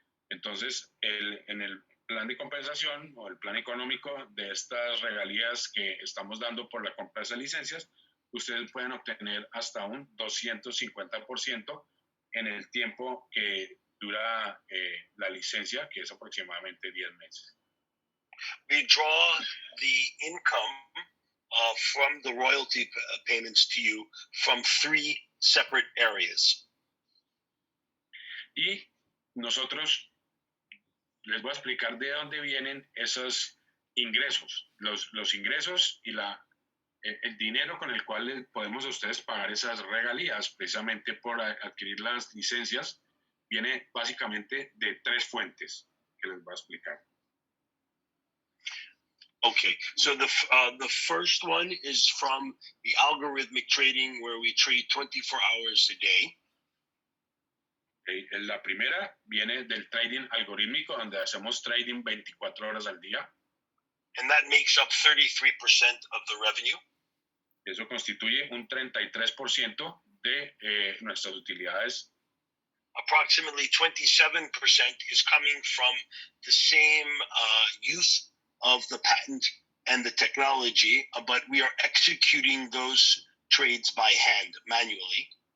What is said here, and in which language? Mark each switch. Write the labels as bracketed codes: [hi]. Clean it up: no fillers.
[es] Entonces, en el plan de compensación o el plan económico de estas regalías que estamos dando por la compra de esas licencias, ustedes pueden obtener hasta un 250% en el tiempo que dura la licencia, que es aproximadamente 10 meses. [en] We draw the income from the royalty payments to you from 3 separate areas. [es] Y nosotros les voy a explicar de dónde vienen esos ingresos, los ingresos y el dinero con el cual podemos a ustedes pagar esas regalías, precisamente por adquirir las licencias, viene básicamente de 3 fuentes que les voy a explicar. [en] Okay, so the first one is from the algorithmic trading where we trade 24 hours a day. Okay. [es] La primera viene del trading algorítmico, donde hacemos trading 24 horas al día. [en] And that makes up 33% of the revenue. [es] Eso constituye un 33% de nuestras utilidades. [en] Approximately 27% is coming from the same use of the patent and the technology, but we are executing those trades by hand, manually.